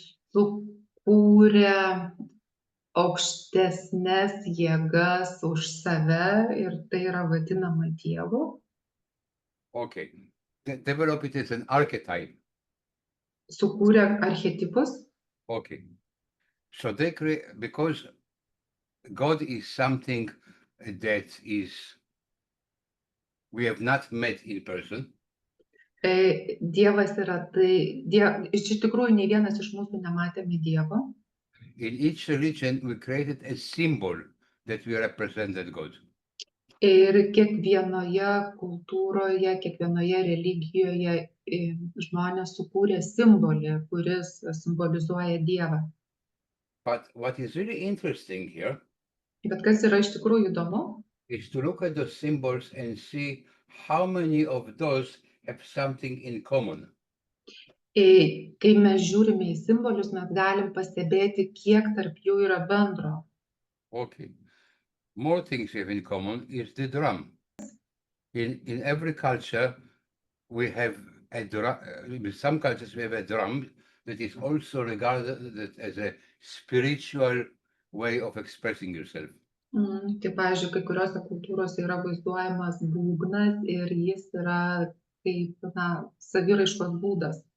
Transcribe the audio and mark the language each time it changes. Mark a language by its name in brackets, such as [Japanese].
[Lithuanian] Sukūrė aukštesnės jėgas už save ir tai yra vadinama Dievu. [English] Okay. Develop it as an archetype. [Lithuanian] Sukūrė archetipus. [English] Okay. So they create, because God is something that is, we have not met in person. [Lithuanian] Dievas yra tai, iš tikrųjų nei vienas iš mūsų nematėme Dievo. [English] In each religion, we created a symbol that we represented God. [Lithuanian] Ir kiekvienoje kultūroje, kiekvienoje religijoje žmonės sukūrė simbolį, kuris simbolizuoja Dievą. [English] But what is really interesting here [Lithuanian] Bet kas yra iš tikrųjų įdomu, [English] is to look at those symbols and see how many of those have something in common. [Lithuanian] kai mes žiūrime į simbolius, mes galim pastebėti, kiek tarp jų yra bendro. [English] Okay. More things we have in common is the drum. In every culture, we have a drum. In some cultures, we have a drum that is also regarded as a spiritual way of expressing yourself. [Lithuanian] Tai, pavyzdžiui, kai kuriuose kultūrose yra vaizduojamas būgnas ir jis yra kaip saviraiškos būdas.